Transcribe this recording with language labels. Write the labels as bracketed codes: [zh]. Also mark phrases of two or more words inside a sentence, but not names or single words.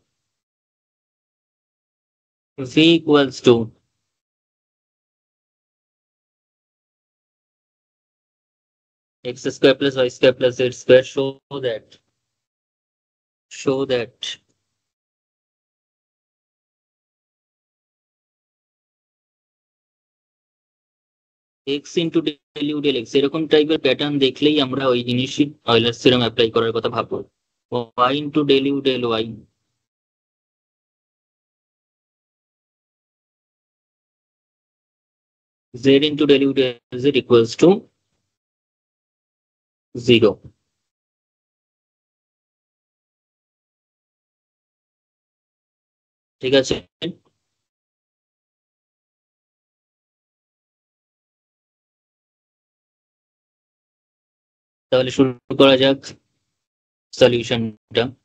[en] v equals to x square plus y square plus z square show that x into del u del x [bn] এরকম টাইপের প্যাটার্ন দেখলেই আমরা ওই জিনিসই অয়লার থিওরেম অ্যাপ্লাই করার কথা ভাববো [en] y into del u del y z into del u del z equals to 0 [bn] ঠিক আছে তাহলে শুরু করা যাক সলিউশনটা।